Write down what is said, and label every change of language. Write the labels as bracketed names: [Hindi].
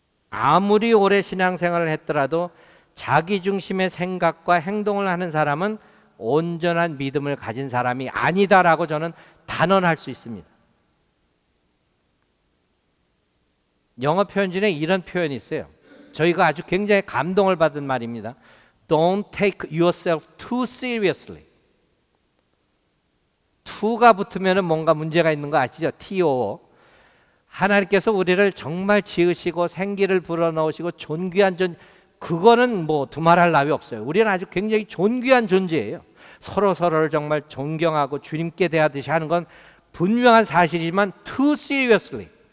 [Korean] 아무리 오래 신앙생활을 했더라도 자기 중심의 생각과 행동을 하는 사람은 온전한 믿음을 가진 사람이 아니다라고 저는 단언할 수 있습니다. 영어 표현 중에 이런 표현이 있어요. 저희가 아주 굉장히 감동을 받은 말입니다. [English] Don't take yourself too seriously. [Korean] to가 붙으면 뭔가 문제가 있는 거 아시죠? [English] to. [Korean] 하나님께서 우리를 정말 지으시고 생기를 불어넣으시고 존귀한 그거는 뭐 두말할 나위 없어요. 우리는 아주 굉장히 존귀한 존재예요. 서로를 정말 존경하고 주님께 대하듯이 하는 건 분명한 사실이지만 [English] too seriously.